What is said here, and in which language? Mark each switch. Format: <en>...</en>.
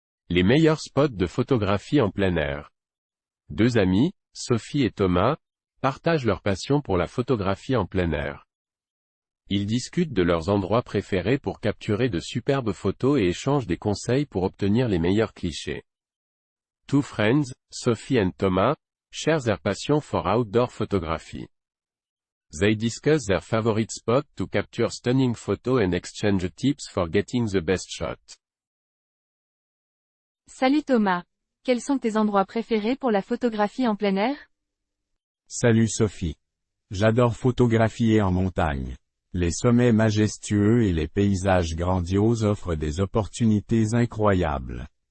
<fr>Les meilleurs spots de photographie en plein air. Deux amis, Sophie et Thomas, partagent leur passion pour la photographie en plein air. Ils discutent de leurs endroits préférés pour capturer de superbes photos et échangent des conseils pour obtenir les meilleurs clichés.</fr> <en>Two friends, Sophie and Thomas, share their passion for outdoor photography. They discuss their favorite spot to capture stunning photos and exchange tips for getting the best shot.</en> <fr>Salut Thomas. Quels sont tes endroits préférés pour la photographie en plein air? Salut Sophie. J'adore photographier en montagne. Les sommets majestueux et les paysages grandioses offrent des opportunités incroyables.</fr>